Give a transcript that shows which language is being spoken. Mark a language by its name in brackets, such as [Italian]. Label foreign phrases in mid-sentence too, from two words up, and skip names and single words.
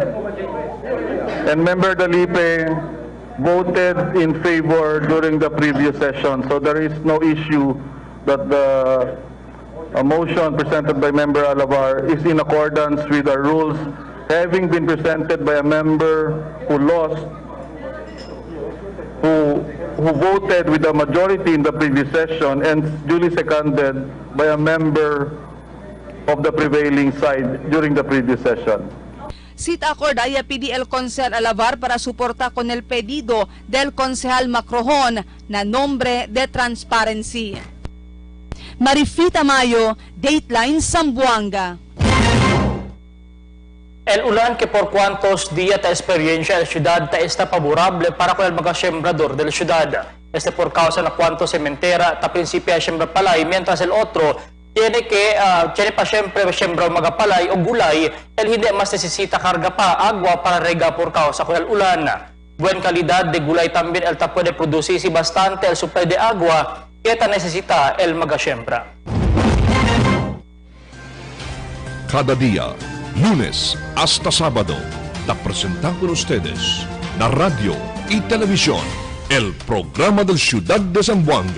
[English] And Member Dalipe voted in favor during the previous session, so there is no issue that the motion presented by Member Alavar is in accordance with our rules, having been presented by a member who lost, who voted with a majority in the previous session and duly seconded by a member of the prevailing side during the previous session. [Chavacano] Sit accord ay PDL Consel Alavar para suporta con el pedido del Consejal Macrohon na nombre de transparency. Marifita Mayo, Dateline, Zamboanga. El ulan que por cuantos días ta experiencia el ciudad ta está favorable para con el mga sembrador del ciudad. Este por causa na cuanto sementera ta principio ay sembra palay, mientras el otro tiene pa siyempre sembra mga palay o gulay, el hindi mas necesita karga pa agua para rega por causa con el ulan. Buen calidad de gulay también el ta puede producir si bastante el supply de agua que ta necesita el mga sembra. Cada día, lunes hasta sábado, te presentamos con ustedes la radio y televisión, el programa del Ciudad de Zamboanga.